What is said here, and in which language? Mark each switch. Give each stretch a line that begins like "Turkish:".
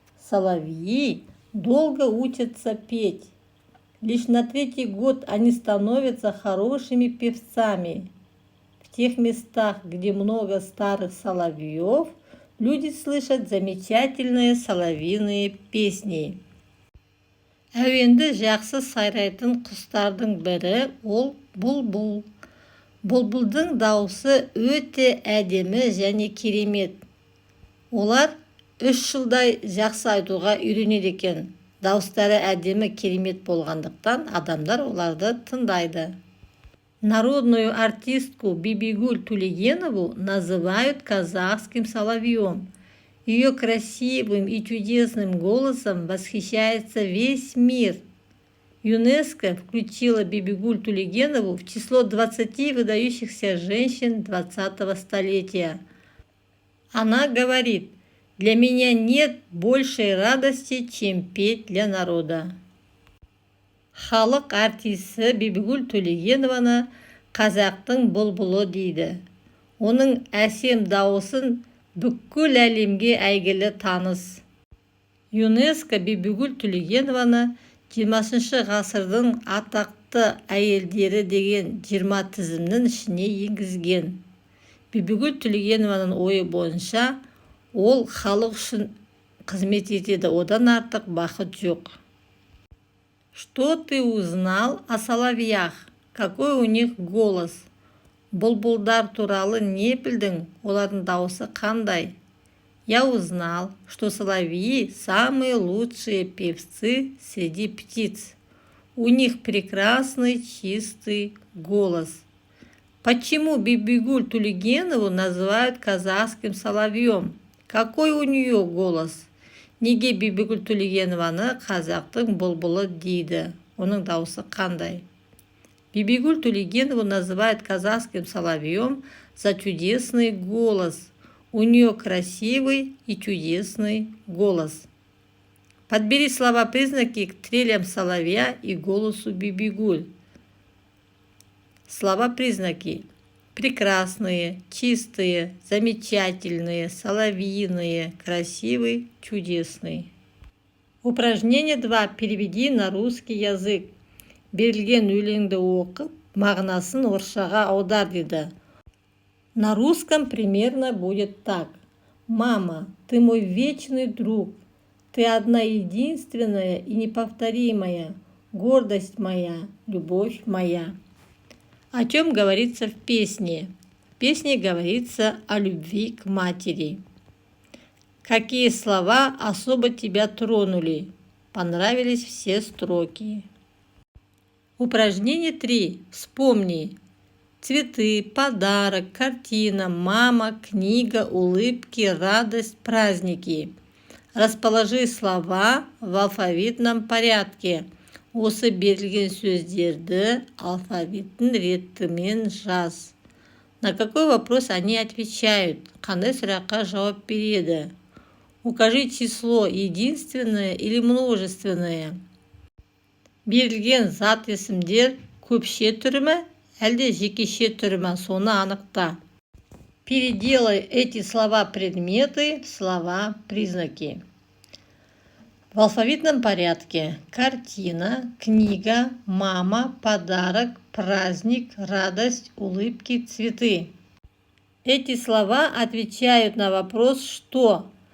Russian: Соловьи долго учатся петь. Лишь на 3-й год они становятся хорошими певцами. В тех местах, где много старых соловьев, люди слышат замечательные соловьиные песни.
Kazakh: Әуенді жақсы сайрайтын құстардың бірі ол бұлбұл. Бұлбұлдың дауысы өте әдемі және керемет. Олар 3 жылдай жақсы айтуға үйренеді екен. Дауыстары әдемі керемет болғандықтан адамдар оларды тыңдайды.
Russian: Народную артистку Бибигуль Тулегенову называют казахским соловьем. Ее красивым и чудесным голосом восхищается весь мир. ЮНЕСКО включила Бибигуль Тулегенову в число 20 выдающихся женщин 20-го столетия. Она говорит: «Для меня нет большей радости, чем петь для народа».
Kazakh: Халық артисі Бибигуль Тулегенованы қазақтың бұлбұлы дейді. Оның әсем дауысын бүкіл әлемге әйгілі таныс. ЮНЕСКО Бибигуль Тулегенованы 20 ғасырдың атақты әйелдері деген 20 тізімнің ішіне енгізген. Бибигуль Тулегенованың ойы бойынша ол халық үшін қызмет етеді, одан артық бақыт жоқ.
Russian: Что ты узнал о соловьях? Какой у них голос?
Kazakh: Бұлбұлдар туралы не білдің? Олардың дауысы қандай?
Russian: Я узнал, что соловьи самые лучшие певцы среди птиц. У них прекрасный чистый голос. Почему Бибигуль Тулегенову называют казахским соловьем? Какой у нее голос?
Kazakh: Неге Бибигуль Тулегенованы қазақтың бұлбұлы дейді? Оның дауысы қандай?
Russian: Бибигуль Тулегенову называют казахским соловьем за чудесный голос. У нее красивый и чудесный голос. Подбери слова-признаки к трелям соловья и голосу Бибигуль. Слова-признаки: прекрасные, чистые, замечательные, соловьиные, красивый, чудесный. Упражнение 2. Переведи на русский язык.
Kazakh: Берілген өлеңді оқып, мағынасын орысшаға аудар дейді.
Russian: На русском примерно будет так. Мама, ты мой вечный друг. Ты одна единственная и неповторимая. Гордость моя, любовь моя. О чем говорится в песне? В песне говорится о любви к матери. Какие слова особо тебя тронули? Понравились все строки. Упражнение 3. Вспомни. Цветы, подарок, картина, мама, книга, улыбки, радость, праздники. Расположи слова в алфавитном порядке.
Kazakh: Осы берілген сөздерді алфавиттің ретімен жаз.
Russian: На какой вопрос они отвечают?
Kazakh: Қандай сұраққа жауап береді?
Russian: Укажи число единственное или множественное.
Kazakh: Берілген зат есімдер көпше түрі ме, әлде жекеше түрі ме, соны анықта.
Russian: Переделай эти слова-предметы в слова-признаки. В алфавитном порядке: картина, книга, мама, подарок, праздник, радость, улыбки, цветы. Эти слова отвечают на вопрос «что?».